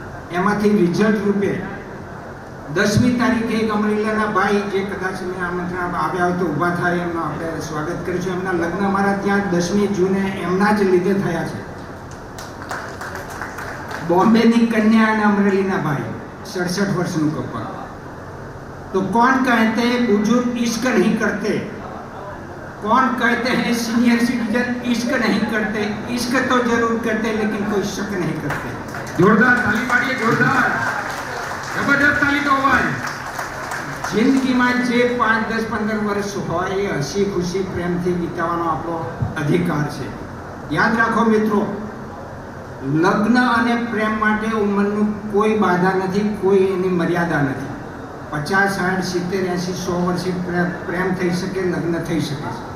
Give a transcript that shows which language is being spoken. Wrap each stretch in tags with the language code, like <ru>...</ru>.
<gu>એમાંથી રિઝલ્ટ રૂપે 10મી તારીખે એક અમરેલીના ભાઈ જે કદાચ મેં આમંત્રણ આવ્યા હોય તો ઊભા થાય એમનું આપણે સ્વાગત કરીશું. એમના લગ્ન અમારા ત્યાં 10મી જૂને એમના જ લીધે થયા છે. બોમ્બેની કન્યા અને અમરેલીના ભાઈ 67 વર્ષનું કપલ.</gu> <hi>तो कौन कहते हैं बुजुर्ग इश्क नहीं करते, कौन कहते हैं सीनियर सिटीजन इश्क नहीं करते. इश्क तो जरूर करते लेकिन कोई शक नहीं करते. जोरदार ताली पाड़िए, जोरदार, जबरदस्त ताली का अवाज.</hi> <gu>જિંદગીમાં જે 5, 10, 15 વર્ષ હોય એ હસી ખુશી પ્રેમથી વિતાવવાનો આપણો અધિકાર છે. યાદ રાખો મિત્રો, લગ્ન અને પ્રેમ માટે ઉંમરનું કોઈ બાધા નથી, કોઈ એની મર્યાદા નથી. 50, 60, 70, 80, 100 વર્ષે પ્રેમ થઈ શકે, લગ્ન થઈ શકે છે.</gu>